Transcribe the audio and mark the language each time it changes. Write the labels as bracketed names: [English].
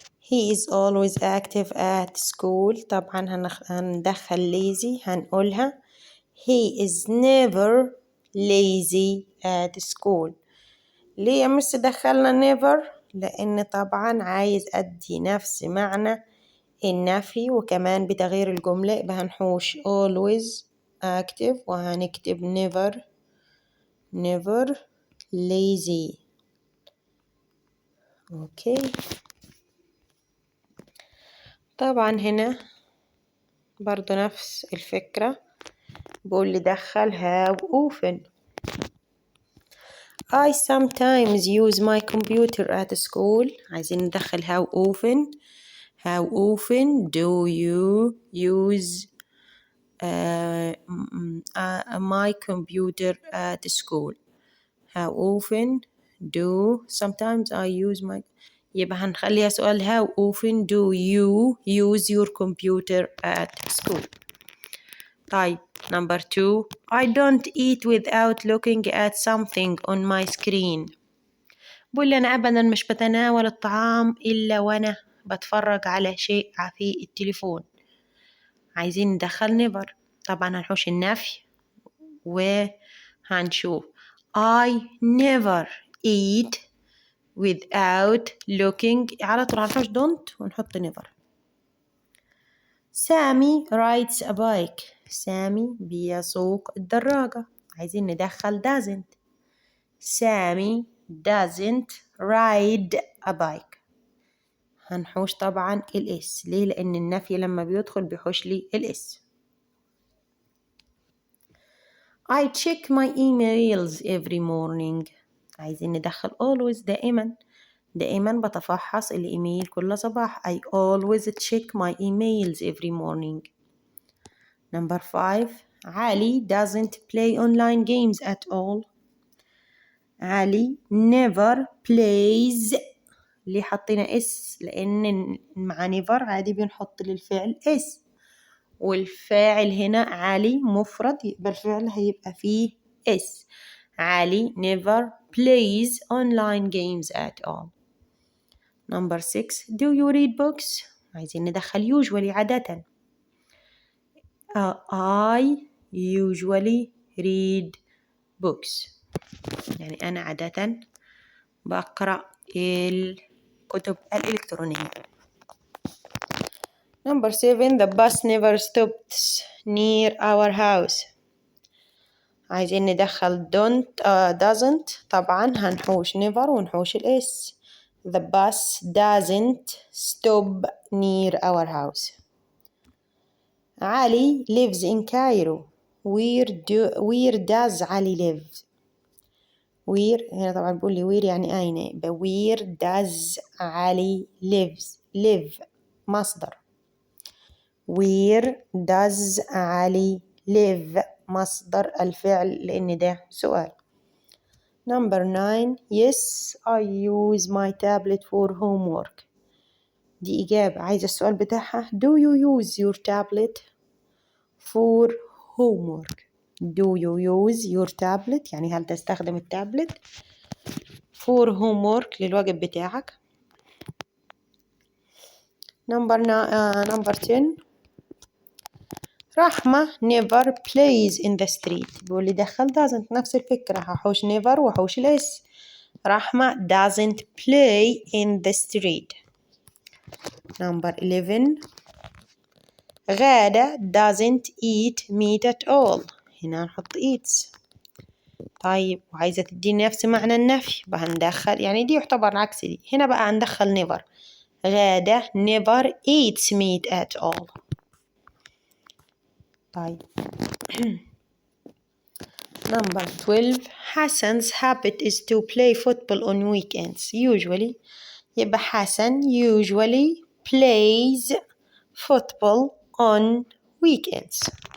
[English] He is always active at school. [Arabic] طبعا هندخل [English] lazy [Arabic] هنقولها [English] he is never lazy at school. [Arabic] ليه يا مس دخلنا never؟ لأن طبعا عايز أدي نفس معنى النفي وكمان بتغيير الجملة، يبقى هنحوش [English] always active [Arabic] وهنكتب [English] never lazy. [Arabic] أوكي. طبعا هنا برضو نفس الفكرة، بقول لي دخل [English] how often. I sometimes use my computer at school. [Arabic] عايزين ندخل [English] how often. How often do you use my computer at school? How often do sometimes I use my. [Arabic] يبقى هنخليها سؤال [English] how often do you use your computer at school. طيب number 2 I don't eat without looking at something on my screen. [Arabic] بقول لي أنا أبدا مش بتناول الطعام إلا وأنا بتفرج على شيء في التليفون. عايزين ندخل never. طبعا هنحوش النفي وهنشوف [English] I never eat without looking. [Arabic] على طول هنحوش don't ونحط never. [English] سامي rides a bike. [Arabic] سامي بيسوق الدراجة. عايزين ندخل doesn't. [English] سامي doesn't ride a bike. [Arabic] هنحوش طبعا الاس. ليه؟ لأن النفي لما بيدخل بيحوش لي الاس. [English] I check my emails every morning. [Arabic] عايزين ندخل [English] always [Arabic] دائما بتفحص الإيميل كل صباح. [English] I always check my emails every morning. Number 5 علي doesn't play online games at all. علي never plays. [Arabic] ليه حطينا اس؟ لأن مع never عادي بنحط للفعل اس، والفاعل هنا علي مفرد يبقى الفعل هيبقى فيه اس. [English] Ali never plays online games at all. Number 6 do you read books. [Arabic] عايزين ندخل usually عادة. [English] I usually read books. [Arabic] يعني أنا عادة بقرأ الكتب الإلكترونية. [English] Number 7 the bus never stops near our house. [Arabic] عايزين ندخل doesn't. طبعا هنحوش never ونحوش الاس. [English] The bus doesn't stop near our house. Ali lives in Cairo. Where does Ali live? [Arabic] where هنا طبعا بقول لي where يعني أين، يبقى [English] where does Ali live [Arabic] مصدر. [English] where does Ali live [Arabic] مصدر الفعل لأن ده سؤال. [English] Number 9 yes I use my tablet for homework. [Arabic] دي إجابة. عايزة السؤال بتاعها [English] do you use your tablet for homework. do you use your tablet [Arabic] يعني هل تستخدم التابلت [English] for homework [Arabic] للواجب بتاعك. [English] number 10 Rahma never plays in the street. [Arabic] بيقول لي دخل doesn't. نفس الفكرة هحوش never وحوش الاس. [English] Rahma doesn't play in the street. number 11 Ghada doesn't eat meat at all. [Arabic] هنا هنحط eats. طيب وعايزة تديني نفس معنى النفي هندخل يعني دي يعتبر عكس دي. هنا بقى هندخل never. [English] Ghada never eats meat at all. طيب number 12 Hassan's habit is to play football on weekends. usually يبقى Hassan usually plays football on weekends.